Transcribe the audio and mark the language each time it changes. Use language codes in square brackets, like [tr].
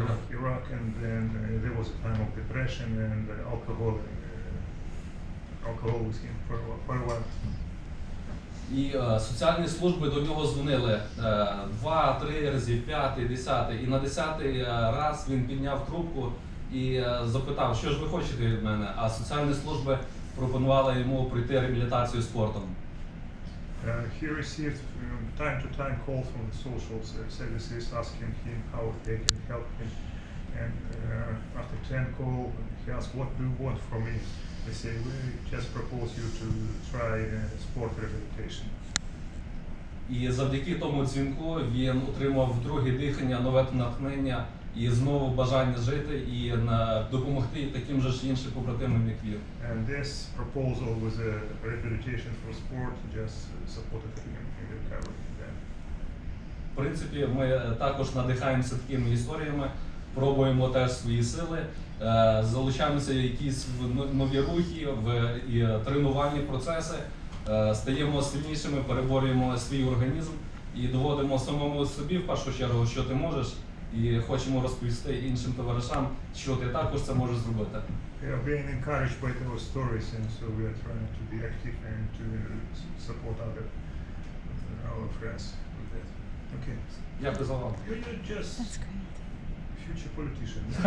[en] Iraq, and then there was a time of depression and alcohol with him for a while. [uk] І соціальні служби до нього дзвонили 2-3 рази, 5-й, 10-й. І на 10-й раз він підняв трубку і запитав, що ж ви хочете від мене? А соціальні служби пропонували йому пройти реабілітацію спортом. [en] He received time to time calls from the social services asking him how they can help him. And after 10 calls, he asked, what do you want from me? They say, we just propose you to try sport rehabilitation. [uk] І завдяки тому дзвінку він отримав друге дихання, нове натхнення і знову бажання жити і допомогти таким же ж іншим побратимам, як він. [en] And this proposal with a rehabilitation for sport just supported him in the recovery. [uk] В принципі, ми також надихаємося такими історіями, пробуємо теж свої сили, залучаємося в якісь нові рухи, в тренувальні процеси, стаємо сильнішими, переборюємо свій організм і доводимо самому собі, в першу чергу, що ти можеш, і хочемо розповісти іншим товаришам, що ти також це можеш зробити. [en] We are being encouraged by those stories, and so we are trying to be active and to support our friends with that. Okay. [uk] Дякую за увагу. [en] You're just future politician.